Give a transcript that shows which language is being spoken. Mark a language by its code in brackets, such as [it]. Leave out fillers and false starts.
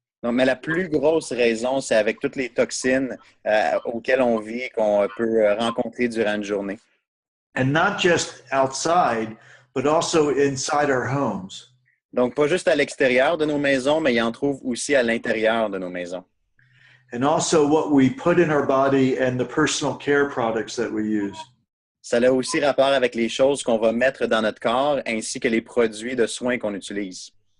[fr] Non, mais la plus grosse raison, c'est avec toutes les toxines auxquelles on vit et qu'on peut rencontrer durant une journée. [en] And not just outside, but also inside our homes. [fr] Donc, pas juste à l'extérieur de nos maisons, mais il en trouve aussi à l'intérieur de nos maisons. [en] And also what we put in our body and the personal care products that we use. [fr] Ça a aussi rapport avec les choses qu'on va mettre dans notre corps ainsi que les produits de soins qu'on utilise.